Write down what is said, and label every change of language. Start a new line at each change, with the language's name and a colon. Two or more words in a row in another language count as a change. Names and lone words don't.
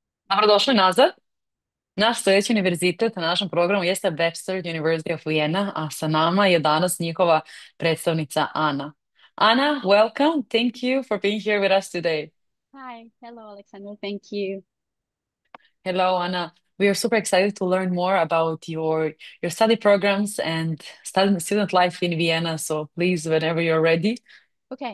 Bosnian: Dobrodošli nazad. Naš sljedeći univerzitet na našem programu jeste Webster University of Vienna, a sa nama je danas njihova predstavnica Ana. Ana,
English: welcome. Thank you for being here with us today. Hi, hello, Alexander. Thank you. Hello, Ana. We are super excited to learn more about your study programs and student life in Vienna. So please, whenever you're ready, Okay,